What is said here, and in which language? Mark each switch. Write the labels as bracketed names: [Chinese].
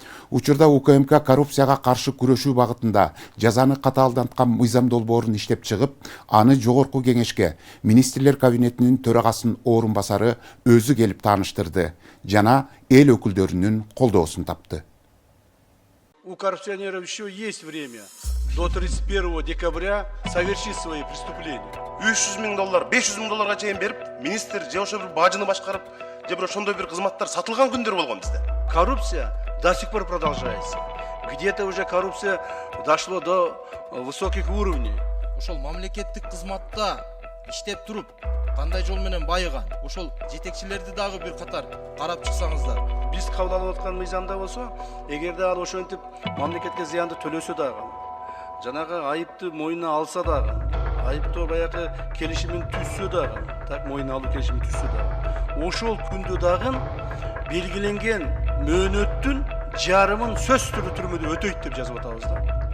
[Kyrgyz] Учурда УКМК коррупцияга каршы күрөшүү багытында жазаны катаалданткан мыйзам долбоорун иштеп чыгып, аны жогорку кеңешке министрлер кабинетинин төрагасын орун басары өзү келип тааныштырды жана эл өкүлдөрүнүн колдоосун тапты. [Russian] У коррупционеров еще есть время до 31 декабря совершить свои преступления. [Kyrgyz] 300 000 доллар, 500 000 долларга чейин берип, министр же ошо бир бажыны башкарып, же бир ошондой бир кызматтар сатылган күндөр болгон бизде. [Russian] Коррупция до сих пор продолжается. Где-то уже коррупция дошло до высоких уровней. [Kyrgyz] Ошол мамлекеттик кызматта иштеп туруп, кандай жол менен байыган, ошол жетекчилерди дагы бир катар карап чыксаңыздар. Биз кабыл алып аткан мыйзамда болсо, эгерде ал ошентип мамлекетке зыянды төлөсө дагы, жанагы айыпты мойнуна алса дагы, айыптоо баягы келишимин түзсө дагы, так мойнуна алуу келишимин түзсө дагы, ошол күндө дагы белгиленген мөөнөттүн жарымын сөз түрмөдө өтөйт деп жазып атабыз да.